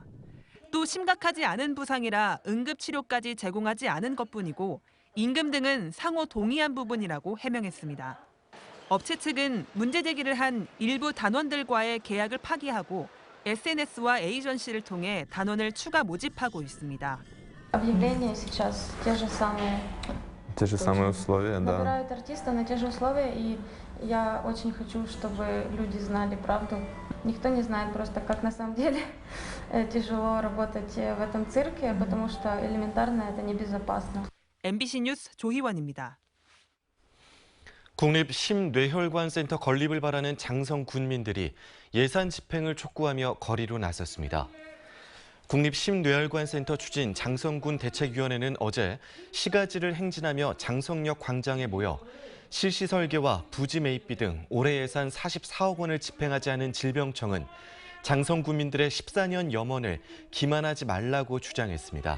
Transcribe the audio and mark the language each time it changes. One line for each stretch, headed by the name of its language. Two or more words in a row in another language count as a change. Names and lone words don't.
Korean: 또 심각하지 않은 부상이라 응급치료까지 제공하지 않은 것뿐이고 임금 등은 상호 동의한 부분이라고 해명했습니다. 업체 측은 문제 제기를 한 일부 단원들과의 계약을 파기하고 SNS와 에이전시를 통해 단원을 추가 모집하고 있습니다.
Russian: Объявления сейчас те же самые условия, да. Набирают артиста на те же условия, и я очень хочу, чтобы люди знали правду. Никто не знает просто, как на самом деле тяжело работать в этом цирке, потому что элементарно это небезопасно.
Korean: MBC 뉴스 조희원입니다. 국립심뇌혈관센터 건립을 바라는 장성 군민들이 예산 집행을 촉구하며 거리로 나섰습니다. 국립심뇌혈관센터 추진 장성군 대책위원회는 어제 시가지를 행진하며 장성역 광장에 모여 실시 설계와 부지 매입비 등 올해 예산 44억 원을 집행하지 않은 질병청은 장성 군민들의 14년 염원을 기만하지 말라고 주장했습니다.